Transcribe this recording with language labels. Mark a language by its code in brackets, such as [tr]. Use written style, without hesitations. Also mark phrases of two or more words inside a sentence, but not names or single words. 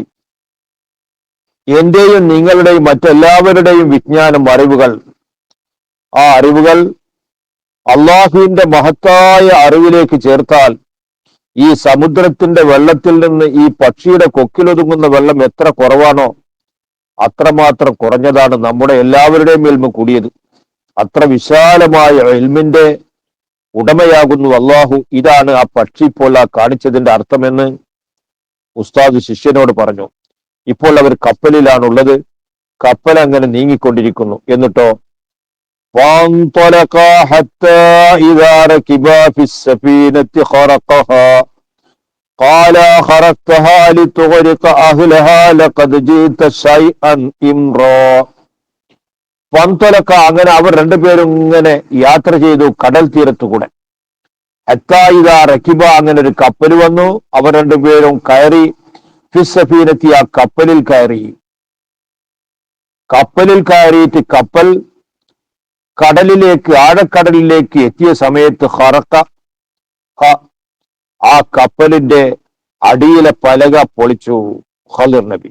[ml] എന്റെയും നിങ്ങളുടെയും മറ്റെല്ലാവരുടെയും വിജ്ഞാനം, അറിവുകൾ, ആ അറിവുകൾ അള്ളാഹുവിന്റെ മഹത്തായ അറിവിലേക്ക് ചേർത്താൽ ഈ സമുദ്രത്തിന്റെ വെള്ളത്തിൽ നിന്ന് ഈ പക്ഷിയുടെ കൊക്കിലൊതുങ്ങുന്ന വെള്ളം എത്ര കുറവാണോ അത്രമാത്രം കുറഞ്ഞതാണ് നമ്മുടെ എല്ലാവരുടെയും ഇൽമ കൂടിയത്. അത്ര വിശാലമായ ഇൽമിന്റെ ഉടമയാകുന്നു അള്ളാഹു. ഇതാണ് ആ പക്ഷി ഇപ്പോൾ ആ കാണിച്ചതിന്റെ അർത്ഥമെന്ന് ഉസ്താദ് ശിഷ്യനോട് പറഞ്ഞു. ഇപ്പോൾ അവർ കപ്പലിലാണുള്ളത്. കപ്പൽ അങ്ങനെ നീങ്ങിക്കൊണ്ടിരിക്കുന്നു. [ar] എന്നിട്ടോ فانطلقا حتى إذا ركبا في السفينة خرقها قال خرقتها لتغرق أهلها لقد جئت شيئا إمرا. [ml] ഫന്തലക്ക, അങ്ങനെ അവർ രണ്ടുപേരും ഇങ്ങനെ യാത്ര ചെയ്തു കടൽ തീരത്തുകൂടെ. [ar] حتى إذا ركبا, [ml] അങ്ങനെ ഒരു കപ്പൽ വന്നു. അവർ രണ്ടുപേരും കയറി. ഫിസ്സഫീനത്തി, ആ കപ്പലിൽ കയറി. കപ്പലിൽ കയറിയിട്ട് കപ്പൽ കടലിലേക്ക്, ആഴക്കടലിലേക്ക് എത്തിയ സമയത്ത് ഖറഖ, ആ കപ്പലിന്റെ അടിയിലെ പലക പൊളിച്ചു ഖളിർ നബി.